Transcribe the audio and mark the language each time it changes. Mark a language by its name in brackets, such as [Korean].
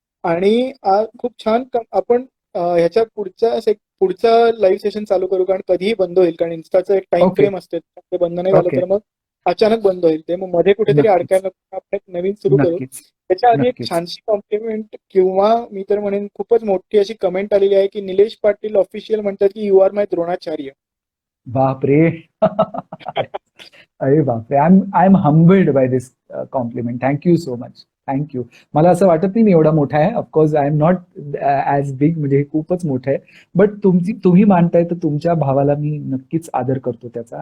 [Marathi] आणि खूप छान आपण ह्याच्या पुढचा लाईव्ह सेशन चालू करू, कारण कधीही बंद होईल, कारण इन्स्टाचं एक टाइम फ्रेम असते, ते बंद नाही झालं तर मग अचानक बंद होईल ते, मग मध्ये कुठेतरी अडकायला आपण एक नवीन सुरू करू. त्याच्या आधी एक छानशी कॉम्प्लिमेंट किंवा मी तर म्हणेन खूपच मोठी अशी कमेंट आलेली आहे की निलेश पाटील ऑफिशियल म्हणतात की [English] You are my Dronacharya. [Marathi] बापरे. अरे बापरे, [English] I am humbled by this compliment. Thank you so much. Thank you. [Marathi] मला असं वाटत नाही मी एवढा मोठा आहे. [English] of course I am not as big, [Marathi] म्हणजे हे खूपच मोठं आहे. बट तुम्ही मानताय तर तुमच्या भावाला मी नक्कीच आदर करतो त्याचा.